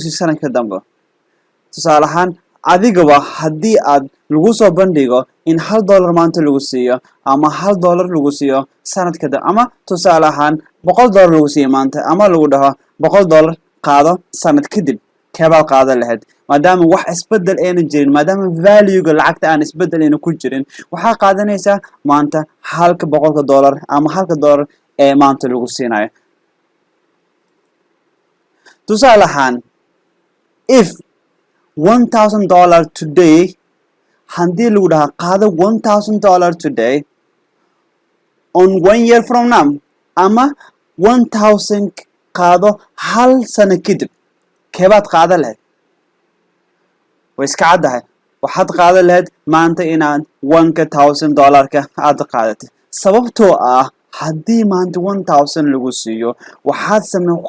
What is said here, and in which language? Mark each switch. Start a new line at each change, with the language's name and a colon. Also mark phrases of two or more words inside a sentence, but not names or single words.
Somali: siiyo sanadka dambe tusaalahan adigaba haddii aad lagu soo bandhigo in $1 maanta lagu siiyo ama $1 lagu siiyo sanadka dambe ama tusaalahan $100 lagu siiyo maanta ama lagu dhaho $100 qaado sanad kadib keebaa qaada lahayd maadaama wax isbedel ayna jirin maadaama value-ga lacagta aan isbedel ayna ku jirin waxaa qaadanaysaa maanta halka $100 ama $1 ee maanta lagu siinayo tusaalahan
English: if $1,000 today
Somali: haddii lagu dhaha qaado
English: $1,000 today on 1 year from now
Somali: ama 1,000 qaado hal sano kadib keebaad qaada lahayd way iska caddahay waxaad qaadan lahayd maanta inaad $1,000 aad qaadatid sababtoo ah haddii maanta 1,000 lagu siiyo waxaad ku